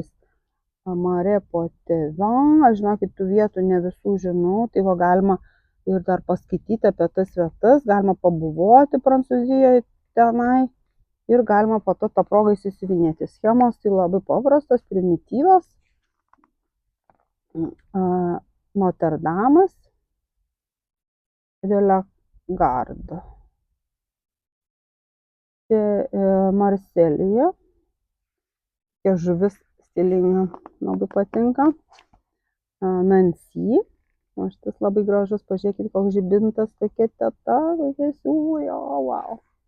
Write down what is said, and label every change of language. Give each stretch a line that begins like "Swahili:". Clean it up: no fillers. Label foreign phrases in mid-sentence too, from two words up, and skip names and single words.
Lithuanian: Mare Poitevin. Aš žinokit, tų vietų ne visų žinau, tai galima ir dar paskaityti apie tas vietas, galima pabuvoti Prancūzijoje tenai ir galima po to tą progą įsisiuvinėti. Schemos tai labai paprastos, primityvios. Notre Damas de la Garde. Marselyje. Tokia žuvis stilinga, labai patinka. Nancy. O šitas labai gražus, pažiūrėkit, koks žibintas, tokia teta, tokia siūlai, wow.